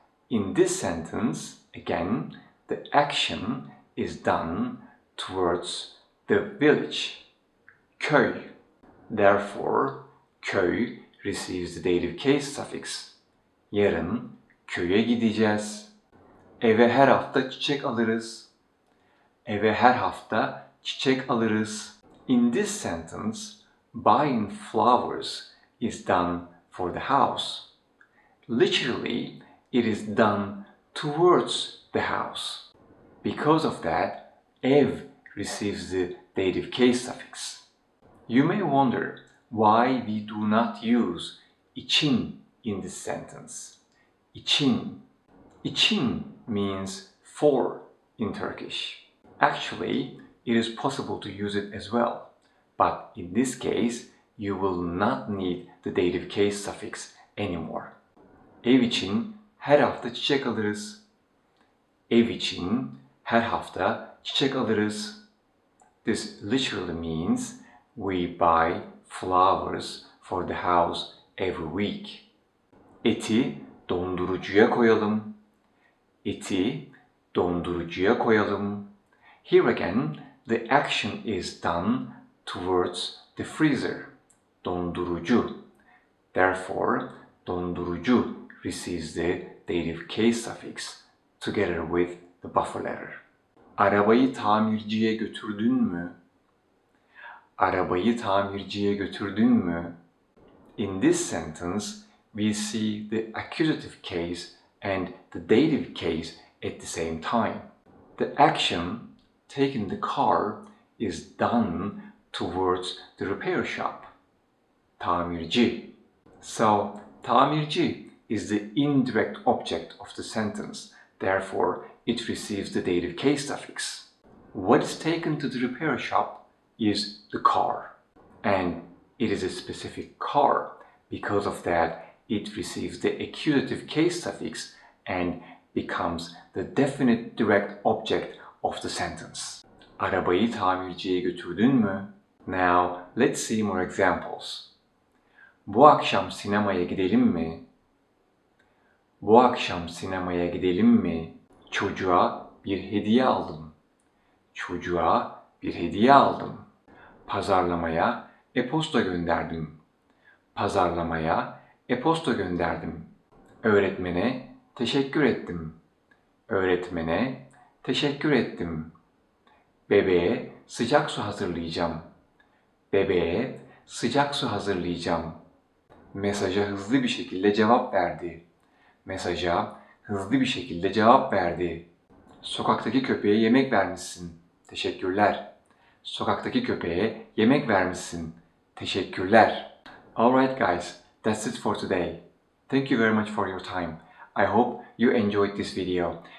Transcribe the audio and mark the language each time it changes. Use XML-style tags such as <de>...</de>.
<en>In this sentence, again, the action is done towards the village, köy. Therefore, köy receives the dative case suffix.</en> <tr>Yarın köye gideceğiz. Eve her hafta çiçek alırız. Eve her hafta çiçek alırız.</tr> <en>In this sentence, buying flowers is done for the house. Literally, it is done towards the house. Because of that, ev receives the dative case suffix. You may wonder why we do not use için in this sentence. İçin. İçin means for in Turkish. Actually, it is possible to use it as well, but in this case, you will not need the dative case suffix anymore.</en> <tr>Ev için her hafta çiçek alırız. Ev için her hafta çiçek alırız.</tr> <en>This literally means we buy flowers for the house every week.</en> <tr>Eti dondurucuya koyalım. Eti dondurucuya koyalım.</tr> <en>Here again, The action is done towards the freezer. Dondurucu. Therefore, dondurucu receives the dative case suffix together with the buffer letter.</en> <tr>Arabayı tamirciye götürdün mü? Arabayı tamirciye götürdün mü?</tr> <en>In this sentence, we see the accusative case and the dative case at the same time. The action, taking the car, is done towards the repair shop. Tamirci. So, tamirci is the indirect object of the sentence. Therefore, it receives the dative case suffix. What is taken to the repair shop is the car. And it is a specific car. Because of that, it receives the accusative case suffix and becomes the definite direct object of the sentence.</en> <tr>Arabayı tamirciye götürdün mü?</tr> <en>Now, let's see more examples.</en> <tr>Bu akşam sinemaya gidelim mi? Bu akşam sinemaya gidelim mi? Çocuğa bir hediye aldım. Çocuğa bir hediye aldım. Pazarlamaya e-posta gönderdim. Pazarlamaya e-posta gönderdim. Öğretmene teşekkür ettim. Öğretmene teşekkür ettim. Bebeğe sıcak su hazırlayacağım. Bebeğe sıcak su hazırlayacağım. Mesaja hızlı bir şekilde cevap verdi. Mesaja hızlı bir şekilde cevap verdi. Sokaktaki köpeğe yemek vermişsin. Teşekkürler. Sokaktaki köpeğe yemek vermişsin. Teşekkürler.</tr> <en>Alright guys, that's it for today. Thank you very much for your time. I hope you enjoyed this video.</en>